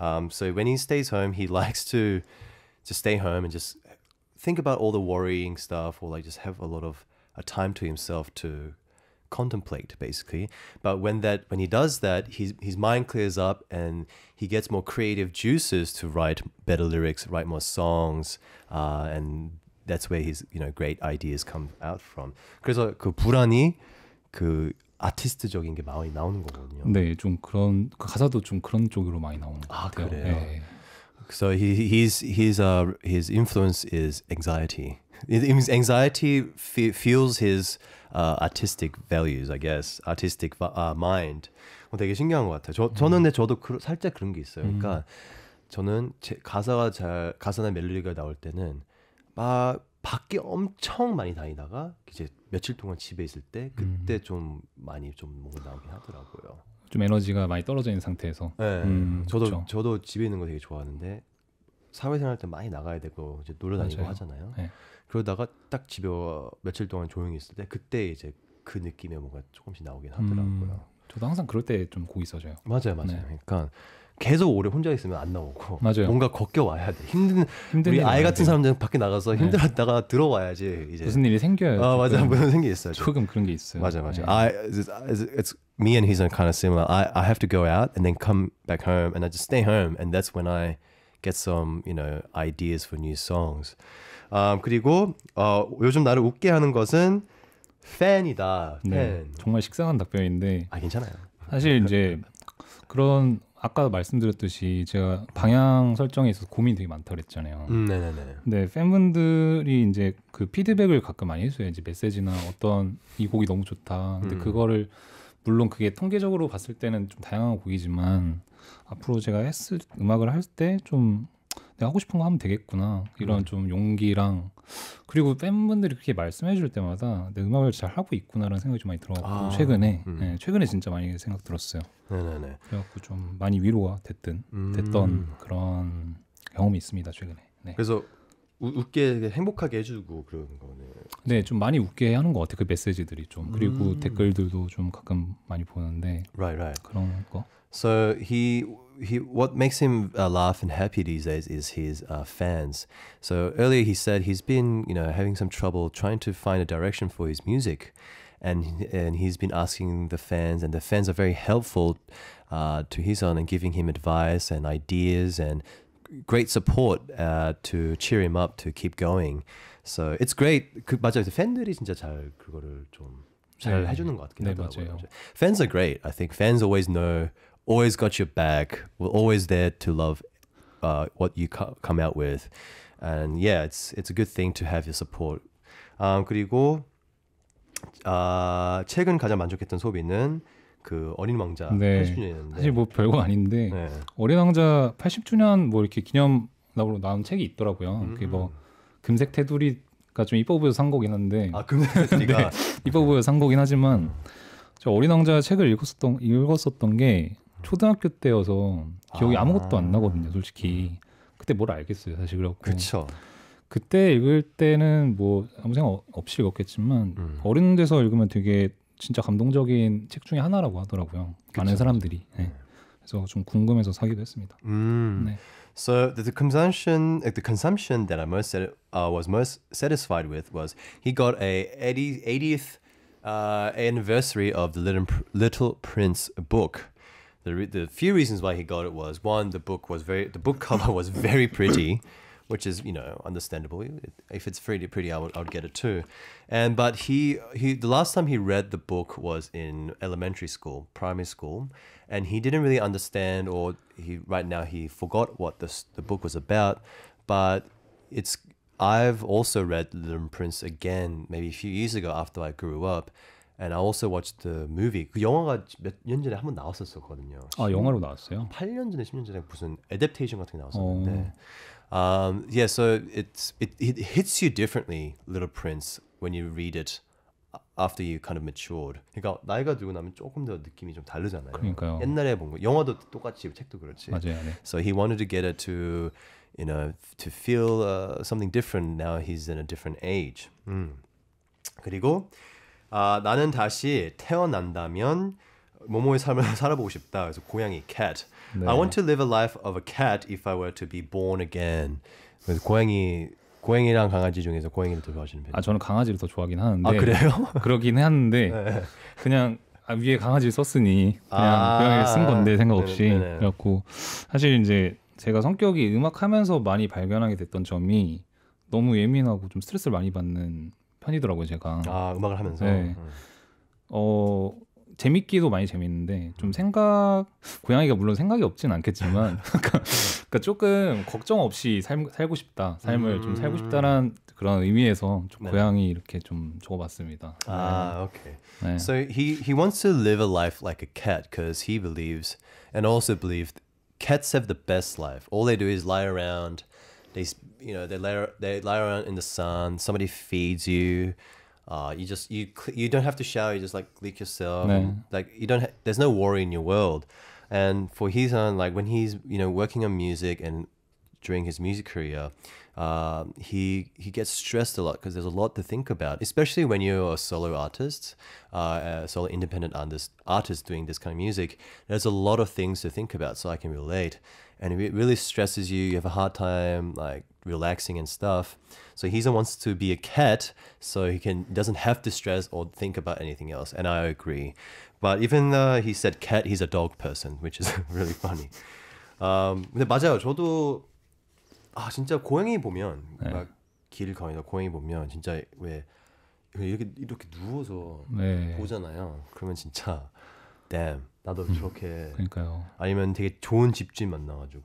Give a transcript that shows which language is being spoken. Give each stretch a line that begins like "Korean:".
English: So when he stays home, he likes to just stay home and just think about all the worrying stuff, or like just have a lot of a time to himself to contemplate, basically. But when he does that, his mind clears up and he gets more creative juices to write better lyrics, write more songs, and that's where his great ideas come out from.
Korean: 그래서 그 불안이 그 아티스트적인 게 많이 나오는 거거든요. 네, 좀 그런 그 가사도 좀 그런 쪽으로 많이 나오는 것 같아요. 그래요? 네.
English: So his influence is anxiety. Anxiety fuels his artistic values, I guess, artistic mind.
Korean: 되게 신기한 것 같아요. 저는 근데 저도 살짝 그런 게 있어요. 그러니까 저는 제 가사나 멜로디가 나올 때는 막 밖에 엄청 많이 다니다가 이제 며칠 동안 집에 있을 때 그때 좀 많이 좀 뭔가 나오긴 하더라고요. 좀 에너지가 많이 떨어져 있는 상태에서. 네, 그쵸. 저도 집에 있는 거 되게 좋아하는데 사회생활 때 많이 나가야 되고 이제 놀러 다니고 맞아요. 하잖아요. 네. 그러다가 딱 집에 며칠 동안 조용히 있을 때 그때 이제 그 느낌의 뭔가 조금씩 나오긴 하더라고요. 저도 항상 그럴 때 좀 곡이 있어져요. 맞아요. 네. 그러니까 계속 오래 혼자 있으면 안 나오고 맞아요. 뭔가 겪어 와야 돼. 힘든 일이 우리 아이 많아야 같은 돼요. 사람들은 밖에 나가서 네. 힘들었다가 들어와야지 이제 무슨 일이 생겨요. 맞아 무슨 생기 있어요. 조금 그런 게 있어요. 맞아. 네.
English: It's me and he's kind of similar. I have to go out and then come back home and I just stay home and that's when I get some ideas for new songs.
Korean: 그리고 요즘 나를 웃게 하는 것은 팬이다. 팬. 네, 정말 식상한 답변인데 괜찮아요. 사실 이제 그런 아까 말씀드렸듯이 제가 방향 설정에 있어서 고민이 되게 많다 그랬잖아요. 네네네. 근데 팬분들이 이제 그 피드백을 가끔 많이 해줘요. 이제 메시지나 어떤 이 곡이 너무 좋다. 근데 그거를 물론 그게 통계적으로 봤을 때는 좀 다양한 곡이지만 앞으로 제가 음악을 할 때 좀 내가 하고 싶은 거 하면 되겠구나 이런 좀 용기랑 그리고 팬분들이 그렇게 말씀해 줄 때마다 내 음악을 잘 하고 있구나라는 생각이 좀 많이 들어가지고 최근에 진짜 많이 생각 들었어요. 네네네. 그래갖고 좀 많이 위로가 됐던 그런 경험이 있습니다 최근에. 네. 그래서 웃게 행복하게 해주고 그런 거네요. 네, 좀 많이 웃게 하는 것 같아요. 그 메시지들이 좀 그리고 댓글들도 좀 가끔 많이 보는데
English: Right.
Korean: 그런 거.
English: So he what makes him laugh and happy these days is his fans. So earlier he said he's been having some trouble trying to find a direction for his music, and he's been asking the fans, and the fans are very helpful to his own and giving him advice and ideas and great support to cheer him up to keep going. So it's great.
Korean: 맞아요. 팬들이 진짜 잘 그거를 좀 잘 해주는 것 같긴 하더라고요. 맞아요.
English: Fans are great. I think fans always know, always got your back. We're always there to love what you come out with, and yeah, it's a good thing to have your support.
Korean: 그리고 최근 가장 만족했던 소비는 그 어린 왕자 80주년이었는데 사실 뭐 별거 아닌데 어린 왕자 80주년 뭐 이렇게 기념으로 나온 책이 있더라고요. 그게 뭐 금색 테두리가 좀 이뻐 보여서 산 거긴 한데 금색 테두리가 이뻐 보여서 산 거긴 하지만 저 어린 왕자 책을 읽었었던 게 초등학교 때여서 기억이 아무것도 안 나거든요. 솔직히 그때 뭘 알겠어요. 사실 그렇고 그렇죠. 그때 읽을 때는 뭐 아무 생각 없이 읽었겠지만 어른 돼서 읽으면 되게 진짜 감동적인 책 중에 하나라고 하더라고요. 많은 사람들이. 네. 그래서 좀 궁금해서 사기도 했습니다. 네.
English: So the consumption that I was most satisfied with was he got a 80th anniversary of the Little Prince book. The few reasons why he got it was one, the book cover was very pretty. Which is, understandable. If it's pretty, I would get it too. But he the last time he read the book was in primary school, and he didn't really understand, or right now he forgot what the book was about. But I've also read Little Prince again, maybe a few years ago after I grew up. And I also watched the movie.
Korean: 그 영화가 몇 년 전에 한번 나왔었거든요. 영화로 나왔어요? 8년 전에 10년 전에 무슨 애답테이션 같은 게 나왔었는데.
English: Yeah, so it hits you differently, Little Prince, when you read it after you kind of matured.
Korean: 그러니까 나이가 들고 나면 조금 더 느낌이 좀 다르잖아요. 그러니까요. 옛날에 본 거, 영화도 똑같이 책도 그렇지. 맞아요. 네.
English: So he wanted to get it to feel something different. Now he's in a different age.
Korean: 그리고 나는 다시 태어난다면 모모의 삶을 살아보고 싶다. 그래서 고양이 cat. 네.
English: I want to live a life of a cat if I were to be born again.
Korean: 그래서 고양이랑 강아지 중에서 고양이를 더 좋아하시는 편이에요. 저는 강아지를 더 좋아하긴 하는데. 그래요? 그러긴 하는데 네. 그냥 위에 강아지를 썼으니 그냥 고양이를 쓴 건데 생각 없이. 네네. 그래갖고 사실 이제 제가 성격이 음악하면서 많이 발견하게 됐던 점이 너무 예민하고 좀 스트레스를 많이 받는 편이더라고요, 제가. 음악을 하면서. 네. 재밌기도 많이 재밌는데 좀 생각 고양이가 물론 생각이 없진 않겠지만 그러니까 조금 걱정 없이 살고 싶다 삶을 좀 살고 싶다라는 그런 의미에서 좀 네. 고양이 이렇게 좀 적어봤습니다.
English: Ah, okay.
Korean: 네.
English: So he wants to live a life like a cat because he believes and also believed cats have the best life. All they do is lie around. They lie around in the sun. Somebody feeds you. You don't have to shower. You just like lick yourself.
Korean: 네.
English: And, like you don't. There's no worry in your world. And for his son, like when he's working on music and during his music career, he gets stressed a lot because there's a lot to think about, especially when you're a solo artist, a solo independent artist doing this kind of music. There's a lot of things to think about, so I can relate. And if it really stresses you, you have a hard time like relaxing and stuff. So he wants to be a cat, so doesn't have to stress or think about anything else. And I agree. But even though he said cat, he's a dog person, which is really funny.
Korean: 근데 맞아요. 저도 진짜 고양이 보면 네. 막 길 가다가 고양이 보면 진짜 왜 이렇게 누워서 네. 보잖아요. 그러면 진짜 damn 나도 저렇게 그러니까요. 아니면 되게 좋은 집주인 만나가지고